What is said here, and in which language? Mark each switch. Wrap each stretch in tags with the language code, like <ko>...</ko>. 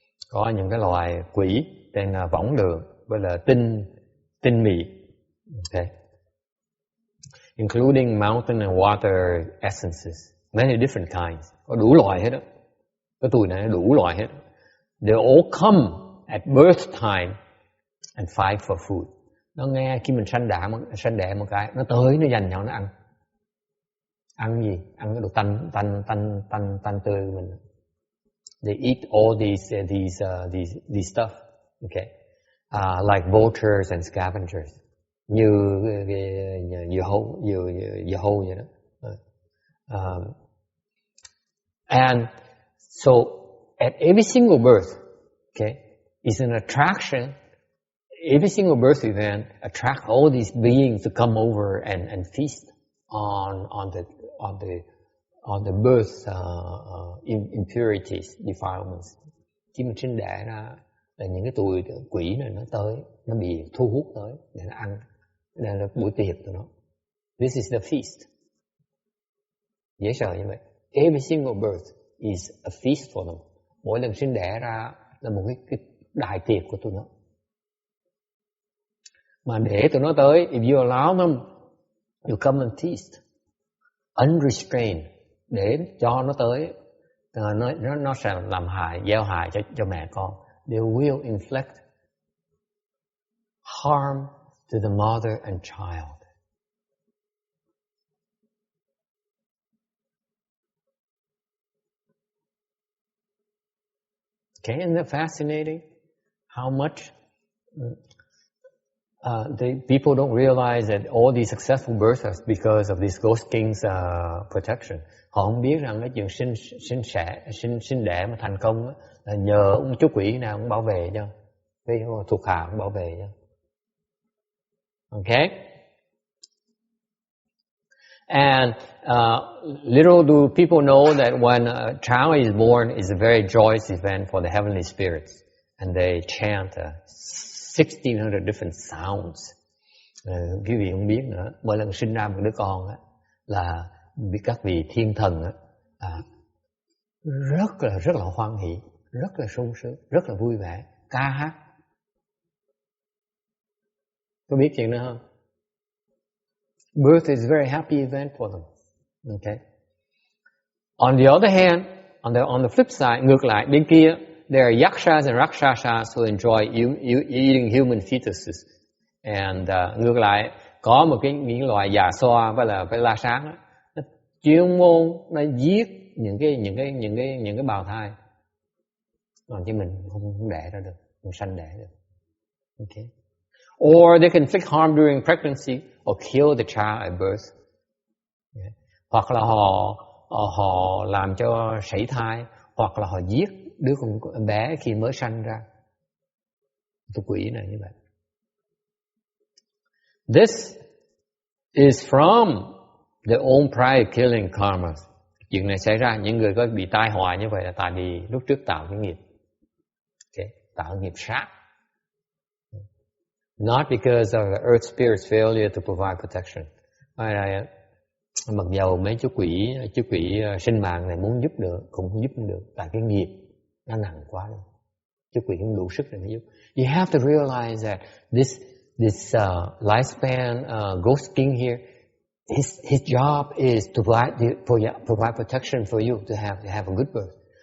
<vi>Có những cái loài quỷ tên là võng đường với là tinh mị.</vi> <en>Okay. Including mountain and water essences. Many different kinds.</en> <vi>Có đủ loại hết đó. Cái tuổi này đủ loại hết.</vi> <en>They all come at birth time and fight for food.</en> <vi>Nó nghe khi mình sanh đẻ một cái, nó tới nó giành nhau nó ăn. Ăn gì? Ăn cái đồ tanh tươi của mình.</vi> <en>They eat all these stuff. Okay. Like vultures and scavengers.</en> <vi>Như hâu vậy đó.</vi> <en>And so at every single birth, okay, is an attraction. Every single birth event attract all these beings to come over and feast on the birth impurities, defilements.</en> <vi>Khi mình sinh đẻ ra là những cái tụi quỷ này nó tới, nó bị thu hút tới để nó ăn. Đây là buổi tiệc của nó.</vi> <en>This is the feast.</en> <vi>Dễ sợ như vậy.</vi> <en>Every single birth is a feast for them.</en> <vi>Mỗi lần sinh đẻ ra là một cái đại tiệc của tụi nó. Mà để tụi nó tới,</vi> <en>if you allow them, you come and feast. Unrestrained.</en> <vi>Để cho nó tới, nó sẽ làm hại, gieo hại cho mẹ con.</vi> <en>They will inflict harm to the mother and child. Okay, isn't that fascinating? How much people don't realize that all these successful births are because of this ghost king's protection.</en> <vi>Họ không biết rằng cái chuyện sinh đẻ mà thành công đó, là nhờ ông chú quỷ nào cũng bảo vệ cho, cái thuộc hạ cũng bảo vệ cho.</vi> <en>Okay? And little do people know that when a child is born is a very joyous event for the heavenly spirits, and they chant 1,600 different sounds.</en> <vi>Quý vị không biết nữa, mỗi lần sinh ra một đứa con á, là các vị thiên thần á, rất là hoan hỷ, rất là sung sướng, rất là vui vẻ, ca hát. Có biết chuyện đó không?</vi> <en>Birth is a very happy event for them. Okay. On the other hand, on the flip side,</en> <vi>ngược lại bên kia,</vi> <en>there are yakshas and rakshasas who enjoy eating human fetuses.</en> <vi>And ngược lại, có một những loài già xoa với là la sát đó, nó chuyên môn nó giết những cái bào thai. Còn chứ mình không đẻ ra được, không sanh đẻ được.</vi> <en>Okay. Or they can inflict harm during pregnancy or kill the child at birth. Yeah.</en> <vi>Hoặc là họ làm cho sảy thai, hoặc là họ giết đứa con bé khi mới sanh ra. Tụi quỷ này như vậy.</vi> <en>This is from their own prior killing karmas.</en> <vi>Chuyện này xảy ra, những người có bị tai họa như vậy là tại vì lúc trước tạo cái nghiệp. Okay. Tạo nghiệp sát.</vi> <en>Not because of the earth spirit's failure to provide protection.</en> <vi>Mặc dầu mấy chú quỷ sinh mạng này muốn giúp được, cũng không giúp được, tại cái nghiệp nó nặng quá rồi. Chú quỷ không đủ sức để mà giúp.</vi> <en>You have to realize that this lifespan ghost king here, his job is to provide protection for you to have a good birth.</en>